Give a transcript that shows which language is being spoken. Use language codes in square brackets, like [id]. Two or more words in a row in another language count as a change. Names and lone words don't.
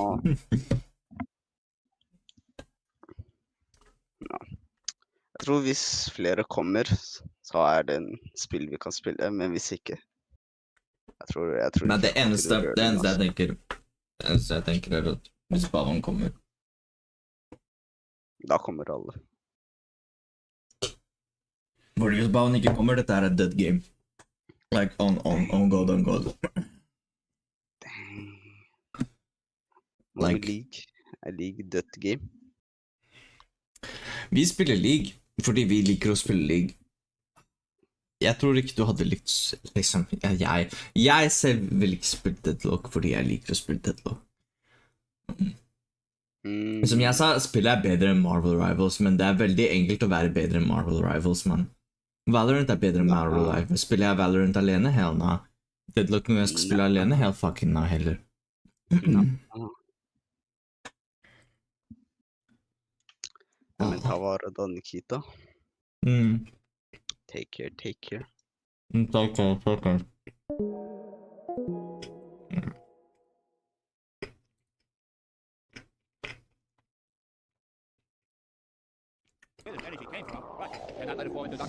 [no] Jeg tror hvis flere kommer, så er det en spill vi kan spille, men hvis ikke. Jeg tror Men det eneste jeg tenker er at hvis Baron kommer. Da kommer alle. Fordi hvis Baron ikke kommer, dette er et [en] dead game. Like on God, on God. Like. [no] Jeg liker [en] dead game. [no] Vi spiller League fordi vi liker å spille League. Jeg tror ikke du hadde likt, liksom, jeg selv vil ikke spille Deadlock fordi jeg liker å spille Deadlock. Som jeg sa, spiller jeg bedre enn Marvel Rivals, men det er veldig enkelt å være bedre enn Marvel Rivals, man. Valorant er bedre enn Marvel Rivals. Spiller jeg Valorant alene? [en] Hell no. [no] Deadlock når jeg skal spille alene? [en] Hell fucking no heller. [no] Men ta vare da, Nikita. [en] Take care, take care. Take care, take care. Where this energy came from, but cannot let it fall into Dr.